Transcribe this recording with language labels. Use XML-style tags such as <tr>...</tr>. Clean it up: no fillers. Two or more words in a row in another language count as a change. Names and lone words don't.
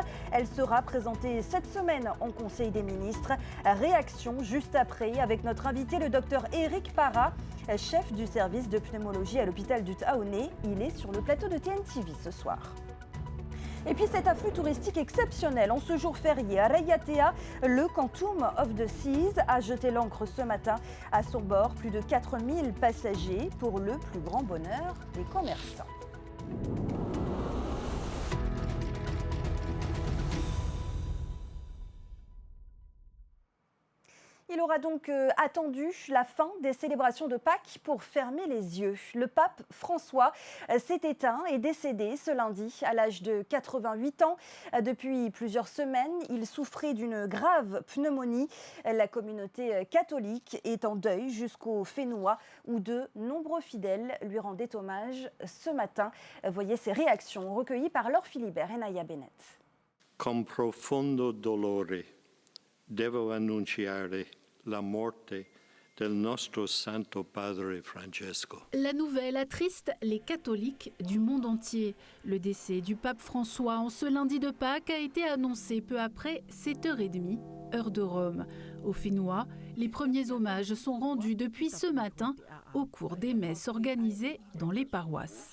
<fr>Elle sera présentée cette semaine en Conseil des ministres. Réaction juste après avec notre invité, le docteur Éric Parra, chef du service de pneumologie à l'hôpital du Taoné. Il est sur le plateau de TNTV ce soir. Et puis cet afflux touristique exceptionnel en ce jour férié à Rayatea, le Quantum of the Seas a jeté l'ancre ce matin. À son bord, plus de 4000 passagers pour le plus grand bonheur des commerçants. Il aura donc attendu la fin des célébrations de Pâques pour fermer les yeux. Le pape François s'est éteint et décédé ce lundi à l'âge de 88 ans. Depuis plusieurs semaines, il souffrait d'une grave pneumonie. La communauté catholique est en deuil jusqu'au Fénois où de nombreux fidèles lui rendaient hommage ce matin. Voyez ces réactions recueillies par Laure Philibert et Naya Bennett.</fr> <it>Con profondo dolore devo annunciare la morte del nostro Santo Padre Francesco.</it> <fr>La nouvelle attriste les catholiques du monde entier. Le décès du pape François en ce lundi de Pâques a été annoncé peu après 7h30, heure de Rome. Au Fénois, les premiers hommages sont rendus depuis ce matin au cours des messes organisées dans les paroisses.</fr>